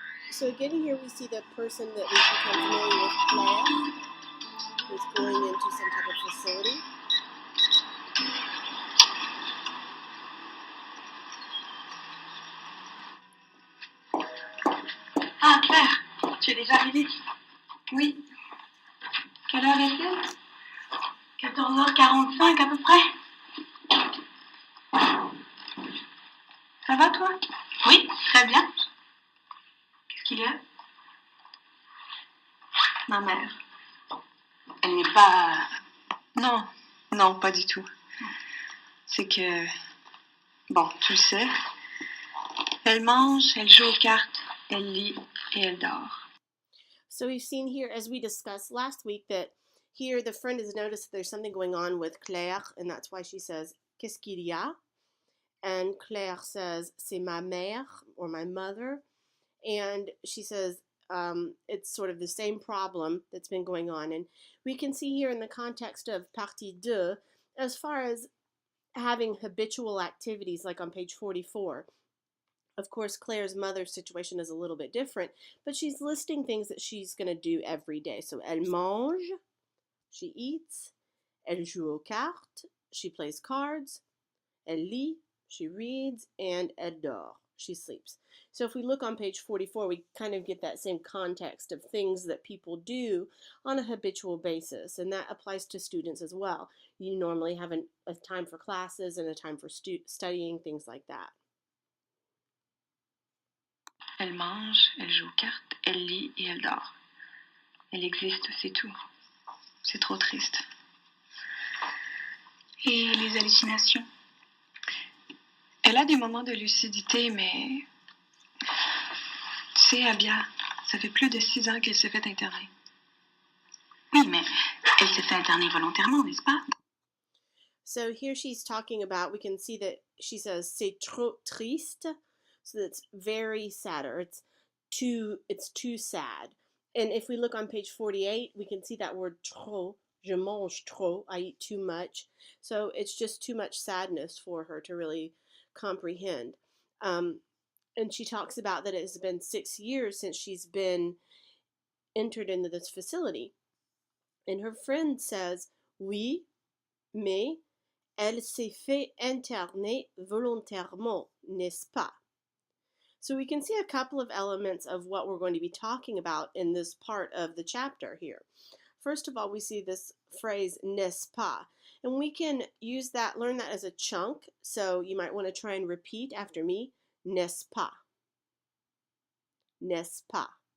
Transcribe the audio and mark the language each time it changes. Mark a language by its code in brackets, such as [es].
[en] So again, here we see the person that we've become familiar with, Claire, who's going into some type of facility. [fr] Ah, Claire, tu es déjà arrivée? Oui. Quelle heure est-il? 14h45 à peu près. Ça va, toi? Oui, très bien. Qu'est-ce qu'il y a? Ma mère. Elle n'est pas... Non, non, pas du tout. C'est que... Bon, tu le sais. Elle mange, elle joue aux cartes, elle lit et elle dort. [en] So we've seen here, as we discussed last week, that here the friend has noticed that there's something going on with Claire, and that's why she says, [fr] Qu'est-ce qu'il y a? [en] And Claire says, [fr] C'est ma mère, [en] or my mother. And she says, it's sort of the same problem that's been going on. And we can see here in the context of Partie 2, as far as having habitual activities, like on page 44. Of course, Claire's mother's situation is a little bit different, but she's listing things that she's going to do every day. So, [fr] elle mange, [en] she eats. [fr] Elle joue aux cartes, [en] she plays cards. [fr] Elle lit, [en] she reads. And [fr] elle dort, [en] she sleeps. So if we look on page 44, we kind of get that same context of things that people do on a habitual basis, and that applies to students as well. You normally have a time for classes and a time for studying, things like that. [fr] Elle mange, elle joue aux cartes, elle lit et elle dort. Elle existe, c'est tout. C'est trop triste. Et les hallucinations? Elle a des moments de lucidité, mais... Tu sais, Abia, ça fait plus de 6 ans qu'elle s'est fait interner. Oui, mais elle s'est fait interner volontairement, n'est-ce pas? [en] So here she's talking about, we can see that she says, [fr] c'est trop triste. [en] So that's very sad, or it's too sad. And if we look on page 48, we can see that word trop. [fr] Je mange trop, [en] I eat too much. So it's just too much sadness for her to really comprehend. And she talks about that it has been 6 years since she's been entered into this facility. And her friend says, [fr] oui, mais elle s'est fait interner volontairement, n'est-ce pas? [en] So we can see a couple of elements of what we're going to be talking about in this part of the chapter here. First of all, we see this phrase, [fr] n'est-ce pas? [en] And we can use that, learn that as a chunk. So you might want to try and repeat after me, [fr] n'est-ce pas? N'est-ce pas?